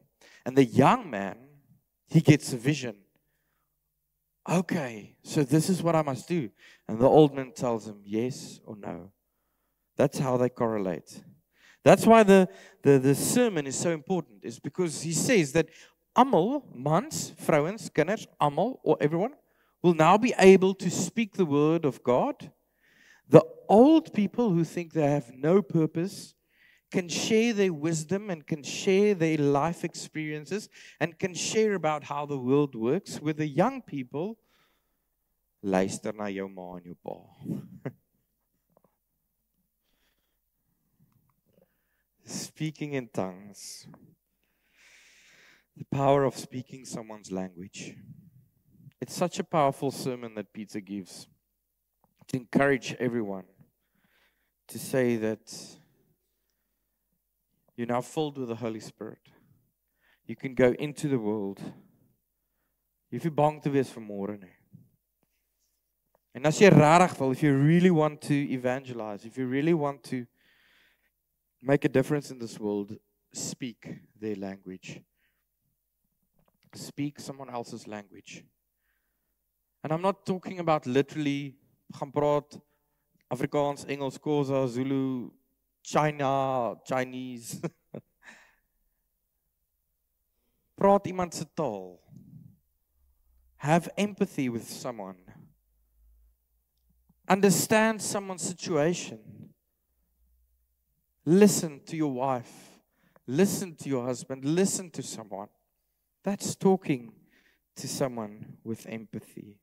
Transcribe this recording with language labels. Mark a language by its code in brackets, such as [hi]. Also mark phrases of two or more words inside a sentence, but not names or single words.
[en] And the young man, he gets a vision. Okay, so this is what I must do. And the old man tells him yes or no. That's how they correlate. That's why the sermon is so important, is because he says that [af] almal, mans, vrouens, kinders, almal, [en] or everyone, will now be able to speak the word of God. The old people who think they have no purpose can share their wisdom and can share their life experiences and can share about how the world works with the young people. [af] Luister na jou ma en jou pa. [en] Speaking in tongues. The power of speaking someone's language. It's such a powerful sermon that Peter gives to encourage everyone to say that you're now filled with the Holy Spirit. You can go into the world. [af] Jy hoef nie bang te wees vir môre nie. En as jy regtig wil, [en] if you really want to evangelize, if you really want to make a difference in this world, speak their language. Speak someone else's language. And I'm not talking about literally [af] gaan praat Afrikaans, Engels, Xhosa, Zulu, Chinese. Praat iemand se taal. [en] Have empathy with someone. Understand someone's situation. Listen to your wife. Listen to your husband. Listen to someone. That's talking to someone with empathy.